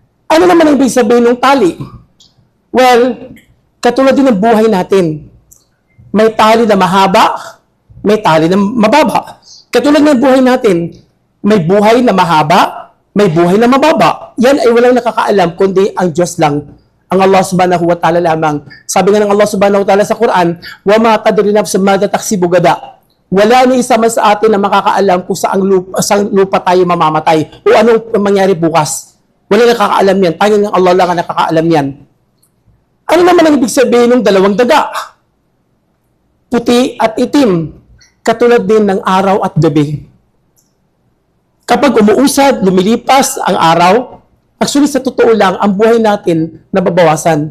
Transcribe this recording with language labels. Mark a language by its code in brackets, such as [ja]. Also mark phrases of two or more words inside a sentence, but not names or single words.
[tl] Ano naman ang ibig sabihin ng tali? Well, katulad din ng buhay natin. May tali na mahaba, may tali na mababa. Katulad ng buhay natin, may buhay na mahaba, may buhay na mababa. Yan ay walang nakakaalam, kundi ang Diyos lang. Ang Allah [ar] سبحانه وتعالى [tl] lamang. Sabi nga ng Allah [ar] سبحانه وتعالى [tl] sa Quran, [ar] وَمَا تَدْرِي نَفْسٌ مَاذَا تَكْسِبُ غَدًا. [tl] Wala ni isa man sa atin na makakaalam kung saan lupa tayo mamamatay o anong mangyari bukas. Wala nakakaalam yan. Tanging ang Allah lang ang nakakaalam yan. Ano naman ang ibig sabihin ng dalawang daga? Puti at itim. Katulad din ng araw at gabi. Kapag umuusad, lumilipas ang araw, actually sa totoo lang, ang buhay natin nababawasan.